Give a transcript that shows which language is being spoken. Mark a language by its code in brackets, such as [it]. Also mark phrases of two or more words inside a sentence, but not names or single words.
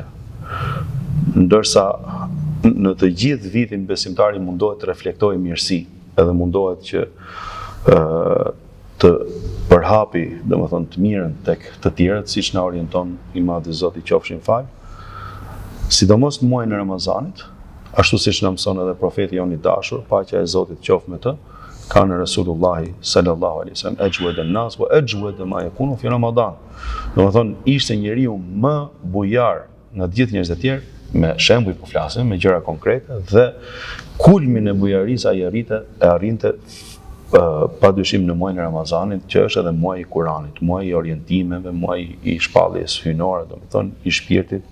[sq] Ndërsa në të gjithë vitin besimtari mundohet të reflektojë mirësi, edhe mundohet që të përhapi domethënë të mirën tek të tjerët, siç na orienton i Madhi Zoti qofshin fal. Sidomos në muajin e Ramazanit, ashtu siç na mëson edhe profeti jon i dashur, paqja e Zotit qoftë me të, kanë [ar] رسول الله صلى الله عليه وسلم أجود الناس وأجود ما يكون في رمضان. [sq] Domethënë ishte njeriu më bujar nga të gjithë njerëzit e tjerë, me shembuj po flasim, me gjëra konkrete dhe kulmin e bujarisë ai arrinte padyshim në muajin e Ramazanit, që është edhe muaji i Kuranit, muaji i orientimeve, muaji i shpalljes hyjnore, domethënë i shpirtit.